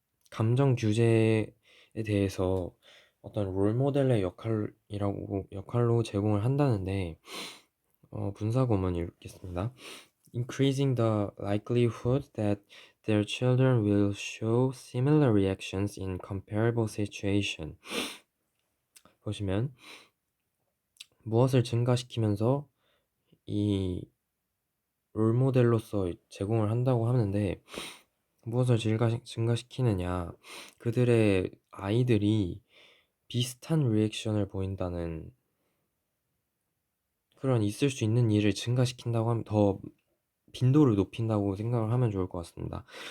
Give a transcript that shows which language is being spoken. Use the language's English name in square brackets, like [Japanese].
[Korean] 감정 규제에 대해서 어떤 롤모델의 역할로 제공을 한다는데, 분사구문 읽겠습니다. [English] Increasing the likelihood that their children will show similar reactions in comparable situation. [Korean] 보시면 무엇을 증가시키면서 이 롤모델로서 제공을 한다고 하는데 무엇을 증가시키느냐, 그들의 아이들이 비슷한 리액션을 보인다는 그런 있을 수 있는 일을 증가시킨다고 하면 더 빈도를 높인다고 생각을 하면 좋을 것 같습니다.